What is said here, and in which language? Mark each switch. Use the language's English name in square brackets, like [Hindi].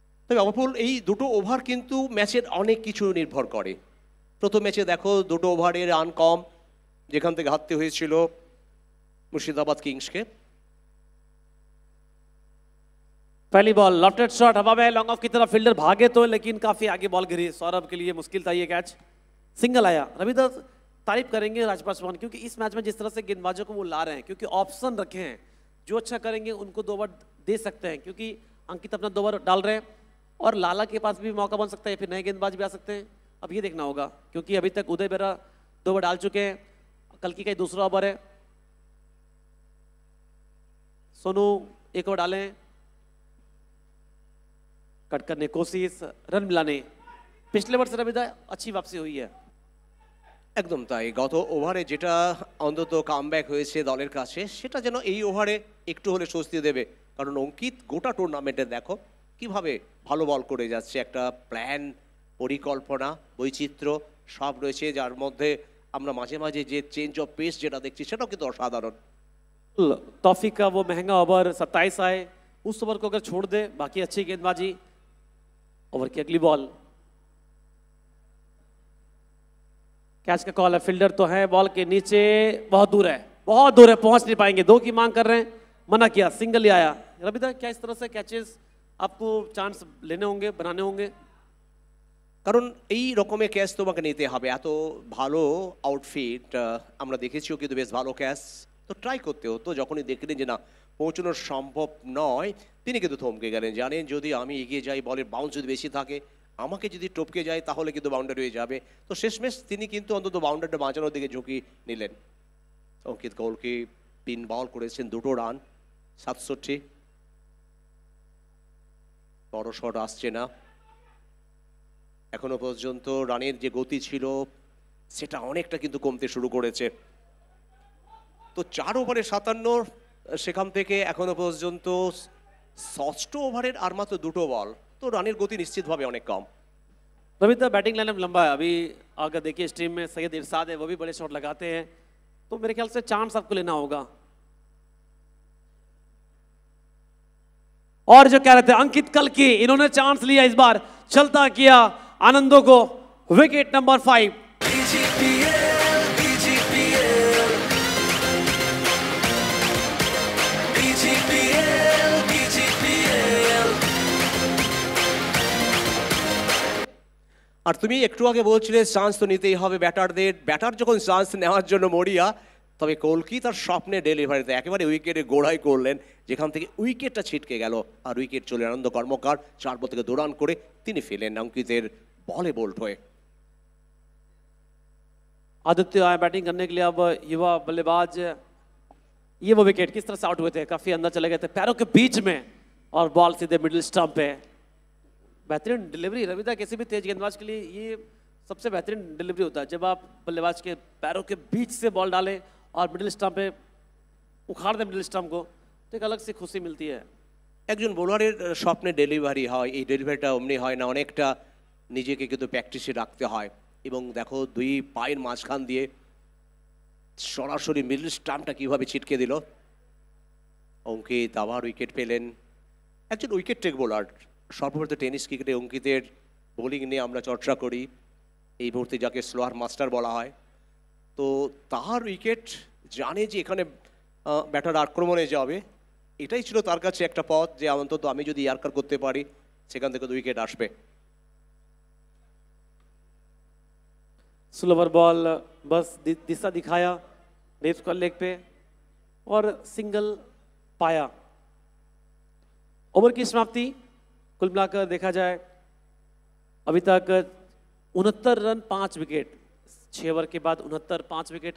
[Bangla] তবে অবপুল এই দুটো ওভার কিন্তু ম্যাচের অনেক কিছু নির্ভর করে। প্রথম ম্যাচে দেখো 2 ওভারে রান কম, যেখান থেকে হারতে হয়েছিল মুর্শিদাবাদ কিংসকে। [Hindi] पहली बॉल लेफ्ट शॉट हवा में, लॉन्ग ऑफ की तरफ फील्डर भागे तो, लेकिन काफी आगे बॉल गिरी। सौरभ के लिए मुश्किल था ये कैच, सिंगल आया। रविदास तारीफ करेंगे राजपाल सोहान, क्योंकि इस मैच में जिस तरह से गेंदबाजों को वो ला रहे हैं, क्योंकि ऑप्शन रखे हैं, जो अच्छा करेंगे उनको 2 ओवर दे सकते हैं, क्योंकि अंकित अपना 2 ओवर डाल रहे हैं और लाला के पास भी मौका बन सकता है, फिर नए गेंदबाज भी आ सकते हैं। अब ये देखना होगा, क्योंकि अभी तक उदय बेरा 2 ओवर डाल चुके हैं, कल की का दूसरा ओवर है। सोनू 1 ओवर डाले, कट करने कोशिश, रन मिलाने। पिछले वर्ष रविदा अच्छी वापसी हुई है। [Bangla] একদম তাই, গত ওভারে যেটা অন্তত কামব্যাক হয়েছে দলের কাছে, সেটা যেন এই ওভারে একটু হলে স্বস্তি দেবে। কারণ অঙ্কিত গোটা টুর্নামেন্টে দেখো কিভাবে ভালো বল করে যাচ্ছে, একটা প্ল্যান, পরিকল্পনা, বৈচিত্র্য সব রয়েছে, যার মধ্যে আমরা মাঝে মাঝে যে চেঞ্জ অফ পেস যেটা দেখছি সেটাও কিন্তু অসাধারণ। [Hindi] तौफीक का वो महंगा ओवर 27 आए, उस ओवर को अगर छोड़ दे, बाकी अच्छी गेंदबाजी। ओवर की अगली बॉल, कैच का कॉल है, फील्डर तो है बॉल के नीचे, बहुत दूर है, बहुत दूर है, पहुंच नहीं पाएंगे। 2 की मांग कर रहे हैं, मना किया, सिंगल ही आया। रविदा क्या इस तरह से कैचेस आपको चांस लेने होंगे, बनाने होंगे? [Bangla] কারণ এই রকমের ক্যাচ তোমাকে নিতে হবে, এত ভালো আউটফিট আমরা দেখেছিও কিন্তু বেশ ভালো ক্যাচ, তো ট্রাই করতে হতো। যখনই দেখলেন যে না পৌঁছানো সম্ভব নয়, তিনি কিন্তু থমকে গেলেন। জানেন যদি আমি এগিয়ে যাই, বলের বাউন্স যদি বেশি থাকে, আমাকে যদি টপকে যায় তাহলে কিন্তু বাউন্ডারি হয়ে যাবে। তো শেষমেশ তিনি কিন্তু অন্তত বাউন্ডারিটা বাঁচানোর দিকে ঝুঁকি নিলেন। অঙ্কিত কৌলকে 3 বল করেছেন, 2 রান, 67। বড় শট আসছে না, এখনো পর্যন্ত রানের যে গতি ছিল সেটা অনেকটা কিন্তু কমতে শুরু করেছে। তো 4 ওভারে 57, সেখান থেকে এখনো পর্যন্ত ষষ্ঠ ওভারের আর মাত্র 2টো বল, তো রানের গতি निश्चितভাবে অনেক কম। [Hindi] रविंद्र बैटिंग लाइनअप लंबा है अभी। अगर देखिए इस टीम में सैयद इरशाद है, वो भी बड़े शॉट लगाते हैं, तो मेरे ख्याल से चांस आपको लेना होगा। और जो कह रहे थे अंकित कल्की, इन्होंने चांस लिया, इस बार चलता किया आनंदों को, विकेट नंबर 5। [Bangla] আর তুমি একটু আগে বলছিলে চান্স তো নিতেই হবে ব্যাটারদের, ব্যাটার যখন চান্স নেওয়ার জন্য মরিয়া, তবে কলকি তার স্বপ্নে ডেলিভারিতে একেবারে উইকেটে গোড়ায় করলেন, যেখান থেকে উইকেটটা ছিটকে গেল আর উইকেট চলে আনন্দ কর্মকার 4 বল থেকে 2 রান করে তিনি ফেলেন অঙ্কিতের বলে বোল্ড হয়ে। [Hindi] आदित्य आए बैटिंग करने के लिए, अब युवा बल्लेबाज, ये वो विकेट किस तरह से आउट हुए थे, काफी अंदर चले गए थे पैरों के बीच में, और बॉल सीधे मिडिल स्टंप पे। बेहतरीन डिलीवरी रविदा, किसी भी तेज गेंदबाज के लिए ये सबसे बेहतरीन डिलीवरी होता है, जब आप बल्लेबाज के पैरों के बीच से बॉल डालें और मिडिल स्टंप पे उखाड़ दें मिडिल स्टंप को, तो एक अलग सी खुशी मिलती है। [Bangla] একজন বোলারের স্বপ্নে ডেলিভারি হয়, এই ডেলিভারিটা অমনি হয় না, অনেকটা নিজেকে কিন্তু প্র্যাকটিসে রাখতে হয়। এবং দেখো 2 পায়ের মাঝখান দিয়ে সরাসরি মিডল স্টাম্পটা কীভাবে ছিটকে দিল অঙ্কিত। আবার উইকেট পেলেন, একজন উইকেট টেক বোলার। সর্বপ্রথম টেনিস ক্রিকেটে অঙ্কিতের বোলিং নিয়ে আমরা চর্চা করি, এই মুহূর্তে যাকে স্লোয়ার মাস্টার বলা হয়। তো তার উইকেট জানে যে এখানে ব্যাটার আক্রমণে যাবে, এটাই ছিল তার কাছে একটা পথ যে অন্তত আমি যদি ইয়ার্কার করতে পারি সেখান থেকে 2 উইকেট আসবে। [Hindi] स्लोवर बॉल बस दिशा दिखाया रेस को लेग पे और सिंगल पाया। ओवर की समाप्ति कुल मिलाकर देखा जाए अभी तक 69 रन 5 विकेट, 6 ओवर के बाद 69 5 विकेट।